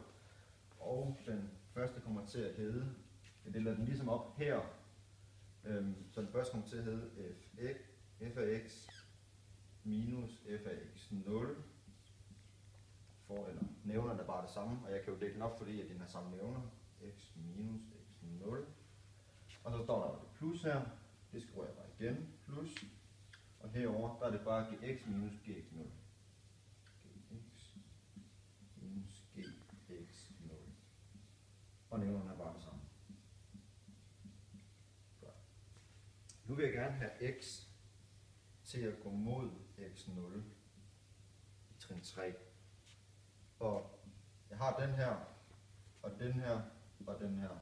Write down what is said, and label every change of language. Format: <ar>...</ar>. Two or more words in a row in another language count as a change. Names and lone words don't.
<da>Og den første kommer til at hedde, jeg deler den ligesom op her, så den første kommer til at hedde f af x minus f af x 0. Eller nævnerne er bare det samme, og jeg kan jo dele den op, fordi at den har samme nævner, x minus x 0. Og så står der et plus her, det skriver jeg bare igen, plus, og herover der er det bare gx minus gx 0. Gx minus gx 0. Og nævnerne er bare det samme. Godt. Nu vil jeg gerne have x til at gå mod x 0 i trin 3. Og jeg har den her, og den her, og den her.</da>